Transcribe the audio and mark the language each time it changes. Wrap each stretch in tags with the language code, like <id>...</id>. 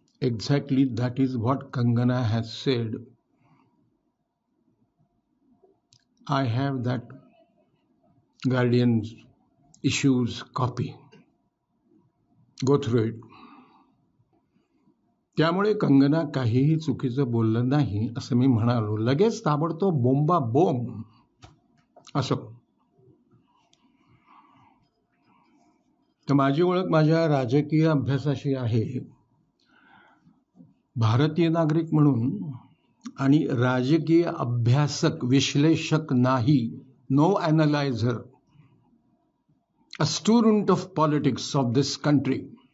<en>Exactly that is what Kangana has said. I have that Guardian's issues copy. Go through it.</en> <mr>त्यामुळे कंगना काहीही चुकीचं बोललं नाही असं मी म्हणालो. लगेच ताबडतोब बोंबा बोंब असं. तर माझी ओळख माझ्या राजकीय अभ्यासाशी आहे. भारतीय नागरिक म्हणून आणि राजकीय अभ्यासक, विश्लेषक नाही.</mr> <en>No analyser. A student of politics of this country.</en>